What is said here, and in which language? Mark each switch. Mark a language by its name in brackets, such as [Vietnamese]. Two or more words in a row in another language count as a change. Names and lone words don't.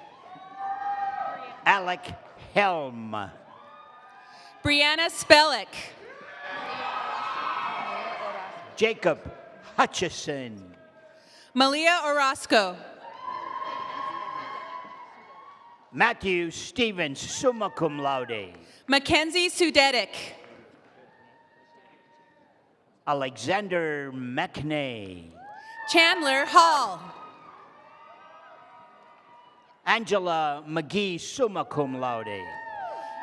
[English] Alec Helm. Brianna Spellick. Jacob Hutchison. Malia Orozco. Matthew Stevens, [Latin] summa cum laude. [English] Mackenzie Sudetic. Alexander McNay. Chandler Hall. Angela McGee, [Latin] summa cum laude.